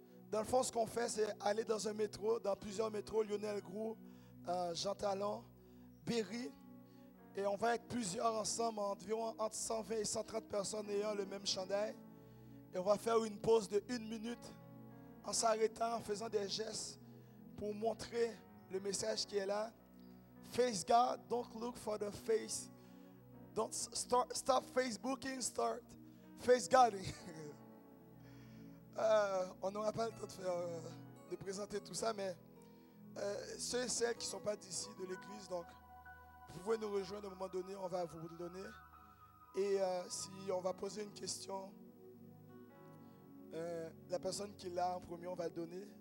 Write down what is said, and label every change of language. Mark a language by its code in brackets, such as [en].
[fr] Dans le fond, ce qu'on fait, c'est aller dans un métro, dans plusieurs métros, Lionel Groulx, Jean Talon, Berry. Et on va être plusieurs ensemble, environ entre 120 et 130 personnes ayant le même chandail. Et on va faire une pause de 1 minute en s'arrêtant, en faisant des gestes pour montrer le message qui est là. [en] Face God, don't look for the face. Don't stop Facebooking, start face Goding. [fr] On n'aura pas le temps de présenter tout ça, mais ceux et celles qui ne sont pas d'ici, de l'église, donc vous pouvez nous rejoindre à un moment donné, on va vous le donner. Et si on va poser une question, la personne qui l'a en premier, on va le donner.